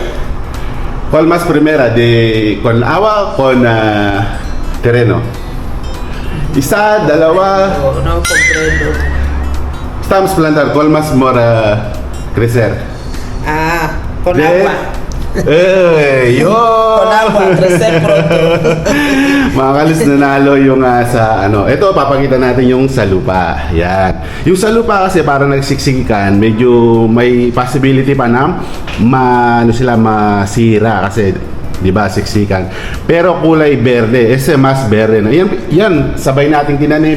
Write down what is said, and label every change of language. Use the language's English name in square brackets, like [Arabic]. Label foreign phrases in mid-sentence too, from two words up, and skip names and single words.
[Spanish] ¿Cuál más primera? ¿Con agua o con terreno? 1, 2. No comprendo. Estamos plantando. ¿Cuál más mora crecer? Con agua. [Filipino] Yun! [Spanish] Con agua, crecer pronto. [Filipino] Mga kalis, nanalo yung sa ano. Ito, papakita natin yung sa lupa. Yan. Yung sa lupa kasi para nagsiksikan, medyo may possibility pa na masira kasi di ba siksikan. Pero kulay berde, mas berde na. Yan, sabay nating tinanim.